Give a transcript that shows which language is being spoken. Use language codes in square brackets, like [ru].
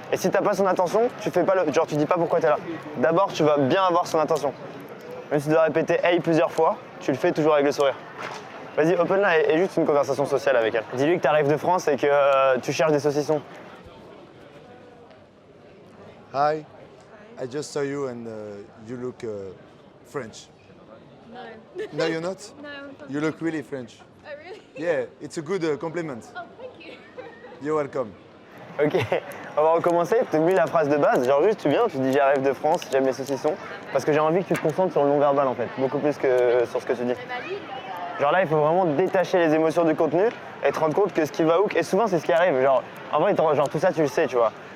[fr] Et si t'as pas son attention, tu fais pas genre tu dis pas pourquoi t'es là. D'abord, tu vas bien avoir son attention. Même si tu dois répéter hey plusieurs fois, tu le fais toujours avec le sourire. Vas-y, open là et juste une conversation sociale avec elle. Dis-lui que t'arrives de France et que tu cherches des saucissons. [en] Hi. I just saw you and you look French. No. No, you're not? No. You look really French. Oh, really? Yeah, it's a good compliment. Oh, thank you. You're welcome. [fr] Ok, on va recommencer. T'oublies la phrase de base, genre juste tu viens, tu dis j'arrive de France, j'aime les saucissons. Parce que j'ai envie que tu te concentres sur le non-verbal en fait, beaucoup plus que sur ce que tu dis. Genre là, il faut vraiment détacher les émotions du contenu et te rendre compte que ce qui va hook, et souvent c'est ce qui arrive. Genre, en vrai, genre tout ça tu le sais, tu vois.